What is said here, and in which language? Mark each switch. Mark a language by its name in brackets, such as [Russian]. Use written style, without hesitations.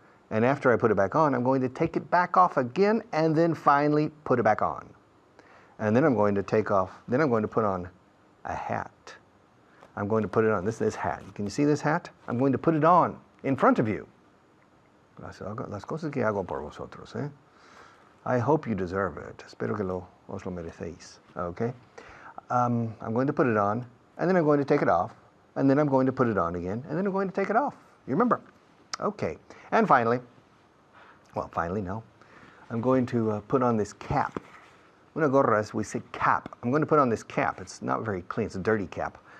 [English] And after I put it back on, I'm going to take it back off again and then finally put it back on. And then I'm going to take off, then I'm going to put on a hat. I'm going to put it on. This hat. Can you see this hat? I'm going to put it on in front of you. [Spanish] Las cosas que hago por vosotros, eh? [English] I hope you deserve it. [Spanish] Espero que os lo merecéis. [English] Okay? I'm going to put it on, and then I'm going to take it off, and then I'm going to put it on again, and then I'm going to take it off. You remember? Okay. And finally, no. I'm going to put on this cap. [Spanish] Una gorra, [English] we say cap. I'm going to put on this cap. It's not very clean. It's a dirty cap.